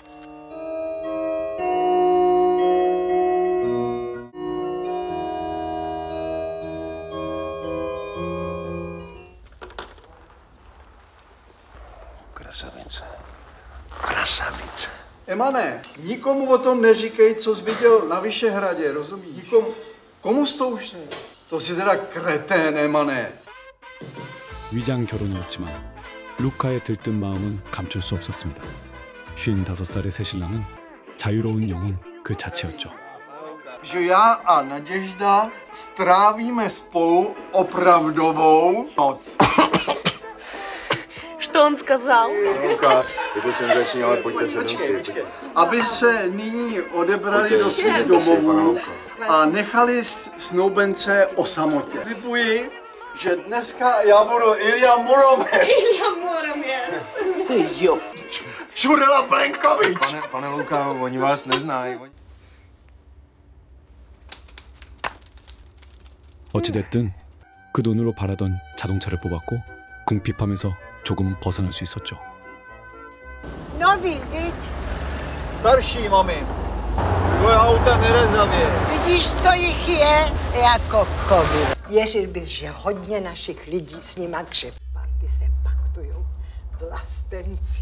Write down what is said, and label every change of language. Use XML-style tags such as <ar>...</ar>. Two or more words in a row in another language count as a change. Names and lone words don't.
<cs>Krasavice. Krasavice. Emane, nikomu o tom neříkej, co jsi viděl na Vyšehradě, rozumíš? Nikomu. Komu jsi to už ne? To si teda kretén, Emane.</cs> <ko>위장 결혼이었지만 루카의 들뜬 마음은 감출 수 없었습니다. 55살의 새 신랑은 자유로운 영혼 그 자체였죠.</ko> <cs>Že já a Naděžda strávíme spolu opravdovou noc.</cs> <ru>Что он сказал?</ru> <cs>Luka, je to senzační, ale pojďte se domů. Aby se nyní odebrali do svých domovů a nechali snoubence o samotě. Slibuji, že dneska já budu Ilja Muromec. Ilja Muromec. Ty jo. Čurela Plenkovič. Pane Luka, oni vás neznají.</cs> <ko>어찌됐든 그 돈으로 바라던 자동차를 뽑았고 궁핍함에서 조금 벗어날 수 있었죠.</ko> <cs>Nový, viď? Starší, mami. Tvoje auta nerezavě. Vidíš, co jich je? Jako kovy. Věřil bys, že hodně našich lidí s nima křepanty se paktujou. Vlastenci.</cs>